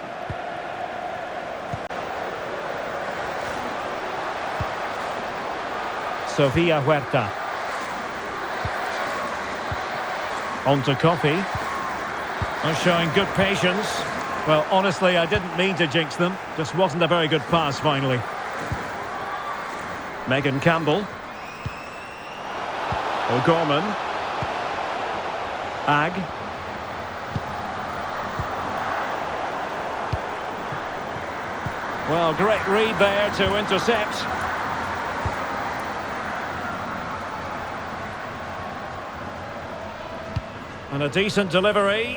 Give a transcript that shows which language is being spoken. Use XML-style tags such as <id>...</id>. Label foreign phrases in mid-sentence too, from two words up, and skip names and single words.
<en>Sofia Huerta. On to Coffee. Well, showing good patience. Well, honestly, I didn't mean to jinx them. Just wasn't a very good pass finally. Megan Campbell. O'Gorman. Ag. Well, great read there to intercept. And a decent delivery.</en>